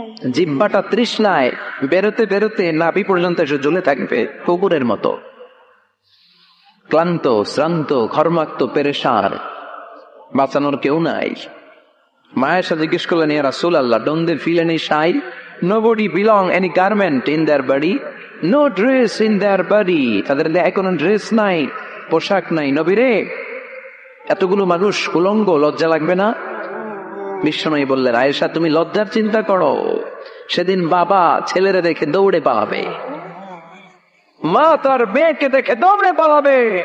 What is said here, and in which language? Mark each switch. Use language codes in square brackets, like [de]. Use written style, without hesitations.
[bn] জিহ্বাটা তৃষ্ণায় বেরোতে বেরোতে নাভি পর্যন্ত এসে ঝুলে থাকবে কুকুরের মতো। ক্লান্ত, শ্রান্ত, ঘর্মাক্ত, পেরেশান, বাঁচানোর কেউ নাই। মায়ের সাথে জিজ্ঞেস করলেন, ইয়া রাসূলুল্লাহ, [en] don't they feel any shy? Nobody belong any garment in their body, no dress in their body. [bn] তাদের কোনো ড্রেস নাই, পোশাক নাই। নবী রে, এতগুলো মানুষ উলঙ্গ, লজ্জা লাগবে না? বিশ্বনবী বললেন, আয়েশা তুমি লজ্জার চিন্তা করো, সেদিন বাবা ছেলেরে দেখে দৌড়ে পালাবে, মা তার মেয়েকে দেখে দৌড়ে পালাবে।